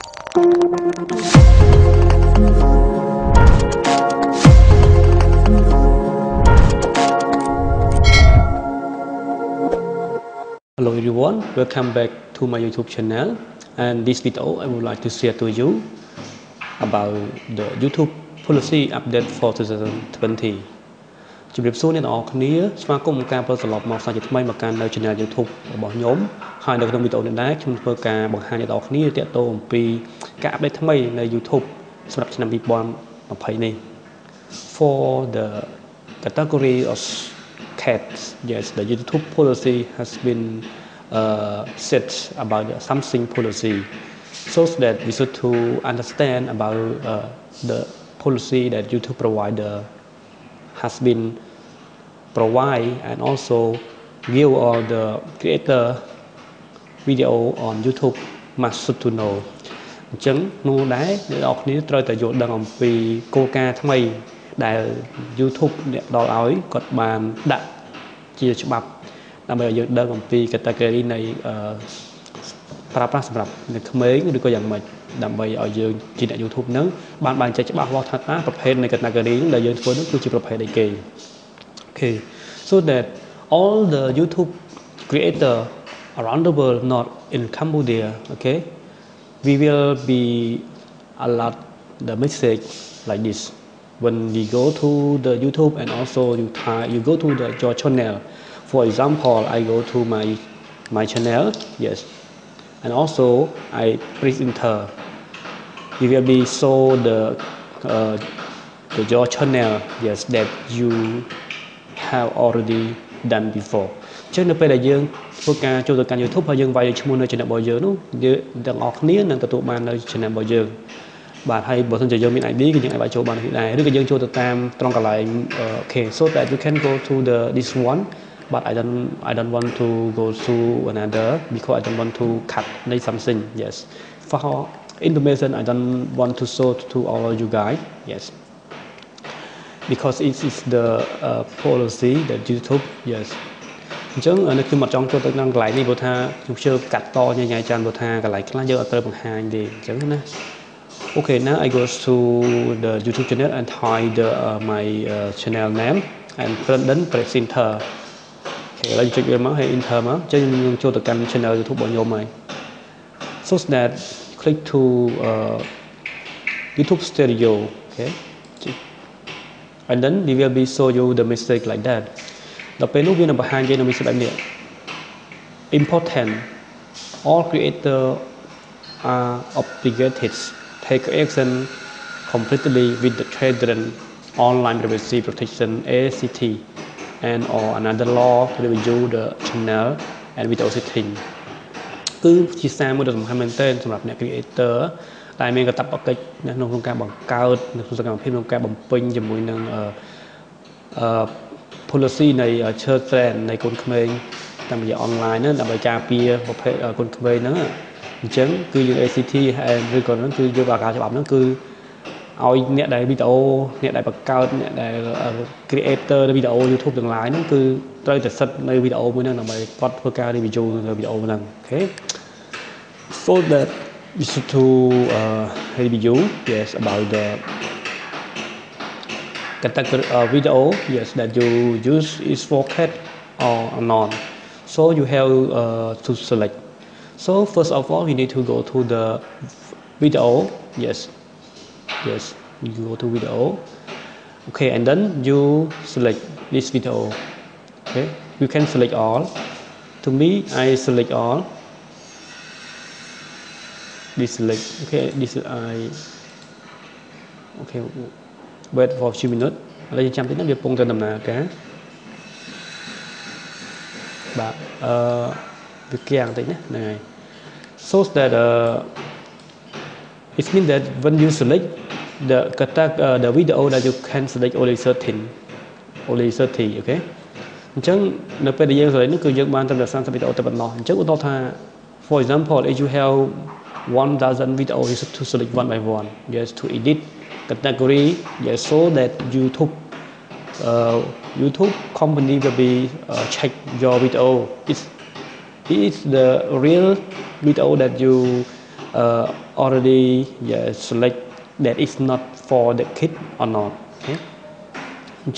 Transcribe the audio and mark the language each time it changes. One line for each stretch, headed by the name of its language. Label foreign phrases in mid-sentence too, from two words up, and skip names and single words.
English: Hello everyone, welcome back to my YouTube channel, and this video I would like to share to you about the YouTube policy update for 2020.
Khmer: ជំរាបសួរអ្នកនរគ្នាស្វាគមន៍ការប្រឡប់មកសាជាថ្មីមកកាន់នៅ channel YouTube របស់ខ្ញុំហើយនៅ ក្នុងវីដេអូនេះដែរខ្ញុំធ្វើការបង្ហាញអ្នកនរគ្នាទាក់ទងអំពីការ update ថ្មីនៅ YouTube សម្រាប់ឆ្នាំ 2020 នេះ
English: For the category of cats, yes, the YouTube policy has been set about something policy, so that we should to understand about the policy that YouTube provider has been provide, and also give all the creator video on YouTube must to know.
Khmer: អញ្ចឹងនោះដែរអ្នកនរគ្នាត្រូវតែយល់ដឹងអំពីគោលការណ៍ថ្មីដែល YouTube អ្នកដល់ឲ្យគាត់បានដាក់ជាច្បា ប់ដើម្បីឲ្យយើងដឹងអំពី category នៃប្រើប្រាស់សម្រាប់អ្នកក្មេងឬក៏យ៉ាងម៉េចដើម្បីឲ្យយើងជាអ្នក YouTube ហ្នឹងបានបែងចែកច្បាស់លាស់ថាតើប្រភេទនៃ category ហ្នឹងដែលយើងធ្វើហ្នឹងគឺជាប្រភេទអីគេ
English: Okay, so that all the YouTube creator around the world, not in Cambodia, okay, we will be a lot the message like this when we go to the YouTube, and also you go to your channel. For example, I go to my channel, yes, and also I press enter. You will be show the your channel, yes, that you have already done before.
Khmer: អញ្ចឹងនៅពេលដែលយើងធ្វើការចូលទៅកាន់ YouTube ហើយយើងវាយឈ្មោះនៅ channel របស់យើងនោះយើងទាំងអស់គ្នានឹងទទួល បាននៅ channel របស់យើងបាទហើយបើសិនជាយើងមាន ID គឺយើងអាចវាយចូលបាននេះដែរឬក៏យើងចូលទៅតាមត្រង់កន្លែង
English: okay, so that you can go to this one, but I don't want to go to another because I don't want to cut something, yes, for information I don't want to show to all you guys, yes, because it is the policy that YouTube, yes.
Khmer: អញ្ចឹងនៅខ្ញុំអត់ចង់ចូលទៅក្នុងកន្លែងនេះព្រោះថាខ្ញុំជឿកាត់តញញ៉ៃច្រើនព្រោះថាកន្លែងខ្លះយើងអត់ត្រូវបង្ហាញទេអញ្ចឹងណា
English: Okay, now I go to the YouTube channel and type my channel name and then press enter.
Khmer: Okay, ឡើយចុចវាមកហើយ enter មកអញ្ចឹងខ្ញុំចូលទៅកាន់ channel YouTube របស់ខ្ញុំហើយ
English: so that click to YouTube Studio, okay, and then we will be show you the message like that.
Khmer: ដល់ពេលនោះវានឹងបង្ហាញយើងនៅ message បែបនេះ
English: important, all creator are obligated take action completely with the children online privacy protection ACT and or another law to review the channel and video setting
Khmer: គឺជាសារមួយដ៏សំខាន់មែនទែនសម្រាប់អ្នក creator ដែលមានកាតព្វកិច្ចក្នុងការបង្កើតនៅក្នុងសកម្មភាពក្នុងការបំពេញជាមួយនឹង policy នៃ children នៃកូនក្មេងតាមរយៈ online ហ្នឹងដើម្បីការពារប្រភេទកូនក្មេងហ្នឹងអញ្ចឹងគឺយើង ACT ឬក៏ហ្នឹងគឺយកអាការច្បាប់ហ្នឹងគឺឲ្យអ្នកដែលវីដេអូអ្នកដែលបង្កើតអ្នកដែល creator នៃវីដេអូ YouTube ទាំង lain ហ្នឹងគឺត្រូវតែសិតនៅវីដេអូមួយហ្នឹងដើម្បីគាត់ធ្វើការ review នៅវីដេអូហ្នឹង
English: okay, so that we should to review, yes, about the category video, yes, that you use is for cat or not, so you have to select. So first of all, we need to go to the video, yes, you go to video, okay, and then you select this video, okay, you can select all. To me, I select all. This select, okay, this okay, wait for a few minutes.
Khmer: ឥឡូវយើងចាំតិចណាវាកំពុងតែដំណើរការបាទវាគៀងតិចណាហ្នឹងហើយ
English: so that it means that when you select the video that you can select only 30, okay,
Khmer: អញ្ចឹងនៅពេលដែលយើង select នោះគឺយើងបានត្រឹមតែ30វីដេអូតែប៉ុណ្ណោះអញ្ចឹងឧទាហរណ៍ថា
English: for example, if you have 1000 videos, you should to select one by one, yes, to edit category, yes, so that YouTube company will be check your video. It's the real video that you already select that is not for the kid or not okay អញ្ចឹង